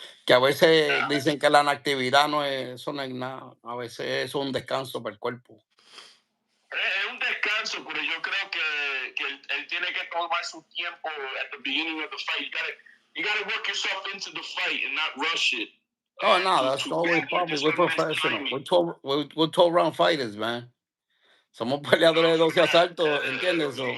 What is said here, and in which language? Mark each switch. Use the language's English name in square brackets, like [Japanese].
[Spanish] Que a veces dicen que la inactividad eso no es nada, a veces eso es un descanso para el cuerpo. Es un descanso, pero yo creo que él tiene que tomar su tiempo [English] at the beginning of the fight. You gotta work yourself into the fight and not rush it. Oh, no, that's always probably. We're professional. We're 12-round fighters, man. [Spanish] Somos peleadores de 12 asaltos, ¿entiendes?